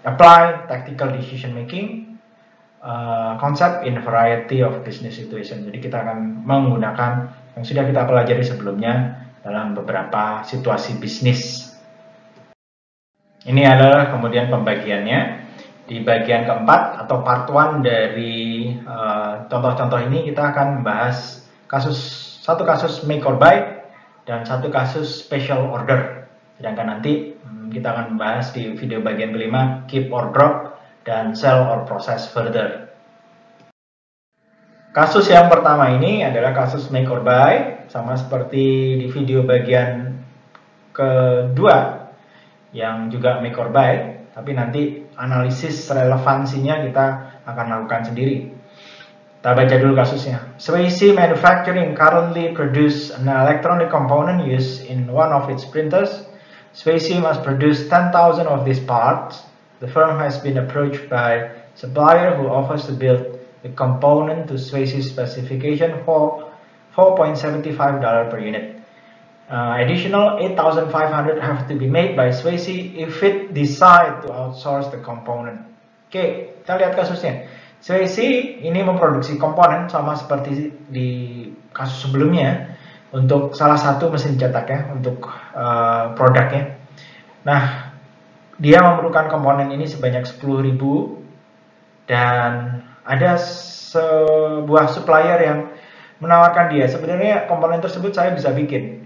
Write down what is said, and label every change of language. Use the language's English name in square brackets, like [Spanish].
[English] Apply tactical decision making concept in variety of business situation. [Indonesian] Jadi kita akan menggunakan yang sudah kita pelajari sebelumnya dalam beberapa situasi bisnis. Ini adalah kemudian pembagiannya. Di bagian keempat atau part 1 dari contoh-contoh ini kita akan membahas satu kasus make or buy dan 1 kasus special order. Sedangkan nanti kita akan membahas di video bagian kelima keep or drop dan sell or process further. Kasus yang pertama ini adalah kasus make or buy, sama seperti di video bagian kedua yang juga make or buy, tapi nanti analisis relevansinya kita akan lakukan sendiri. Kita baca dulu kasusnya. [English] Swayze Manufacturing currently produce an electronic component used in one of its printers. Swayze must produce 10,000 of these parts. The firm has been approached by supplier who offers to build the component to Swayze's specification for $4.75 per unit. Additional 8,500 have to be made by Swayze if it decide to outsource the component. [Indonesian] Oke, kita lihat kasusnya. Swayze ini memproduksi komponen sama seperti di kasus sebelumnya untuk salah satu mesin cetak ya, untuk produknya. Nah, dia memerlukan komponen ini sebanyak 10.000 dan ada sebuah supplier yang menawarkan dia, sebenarnya komponen tersebut saya bisa bikin.